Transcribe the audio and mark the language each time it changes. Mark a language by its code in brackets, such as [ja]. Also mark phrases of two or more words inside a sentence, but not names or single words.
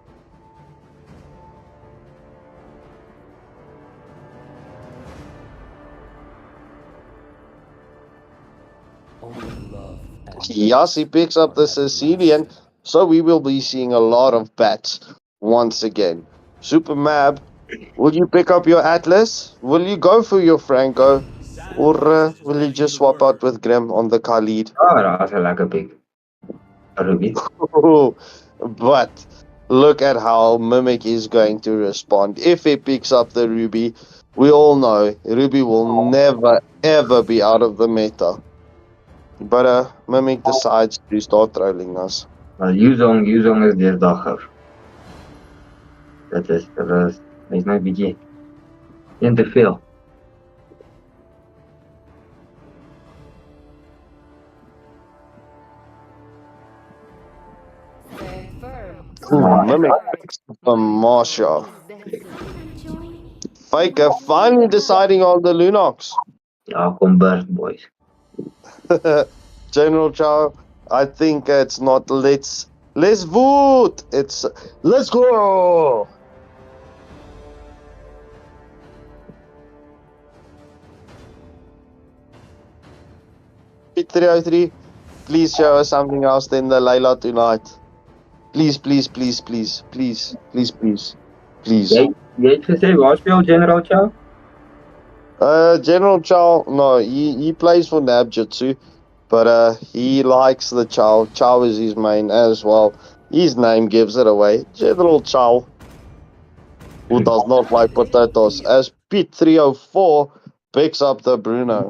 [en] Yes, he picks up the Sicilian, so we will be seeing a lot of bats once again. Super Mab, will you pick up your Atlas? Will you go for your Franco? Or will you just swap out with Grim on the Khalid? [af] Daar's 'n lekker pick. Ruby. [en] But look at how Mimic is going to respond. If he picks up the Ruby, we all know Ruby will never ever be out of the meta. But Mimic decides to start trolling us. Well, Yuzong is deurdagger. [af] Dit is hy's nou bietjie een te veel. [en] Mimic picks up the Marsha. Faker finally deciding on the Lunox. [af] Ja, kom burst, boys. [en] General Chow, I think it's not let's vote. It's let's go. P303, please show us something else than the Layla tonight. Please, please, please, please, please, please, please, please. [af] Jy het gesê waar speel General Chow? [en] General Chow, no, he plays for Nabjutsu, but he likes the Chow. Chow is his main as well. His name gives it away. General Chow, who does not like potatoes, as Pete 304 picks up the Bruno.